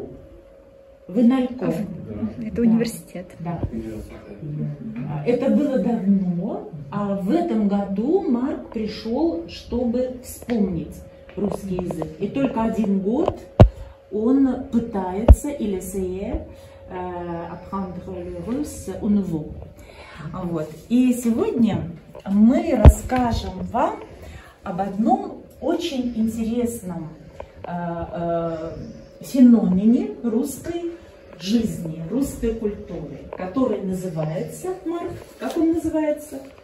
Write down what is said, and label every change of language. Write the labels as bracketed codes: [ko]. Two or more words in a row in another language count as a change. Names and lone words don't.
[ru] В Иналько. Это университет. Да. Это было давно, а в этом году Марк пришел, чтобы вспомнить русский язык. И только 1 год он пытается, [fr] il essayait, apprendre le russe au nouveau. [ru] Вот. И сегодня мы расскажем вам об одном очень интересном феномене русской жизни, русской культуры, который называется, Марк, как он называется?